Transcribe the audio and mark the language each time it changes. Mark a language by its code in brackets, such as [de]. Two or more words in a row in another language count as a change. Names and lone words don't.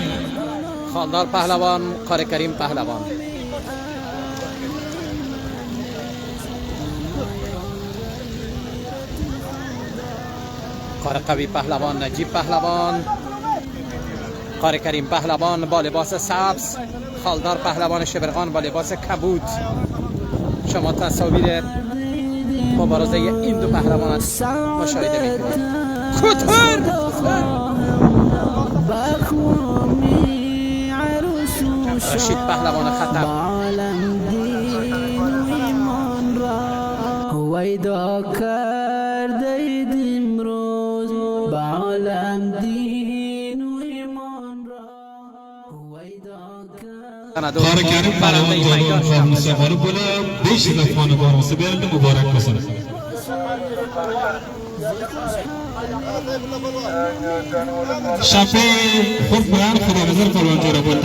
[uz] Xoldor Pahlavon, Qori Karim Pahlavon. Qoriqaviy Pahlavon, Najib Pahlavon. [fa] Qori Karim Pahlavon با لباس سبز، خالدار پهلوان شبرغان با لباس کبود. شما تصاویر مبارزه این دو پهلوان مشاهده میکنید. کوتر رشید پهلوان خطر ویدا کرده امروز به عالم دین و ایمان را [uz] Qori Karim Palvon jo'ra musobaqasi bo'lib 5 afg'on barg'isi berildi. Muborak bo'lsin. Shafi Xurb bilan Xudorazor Palvon jo'ra bo'ldi.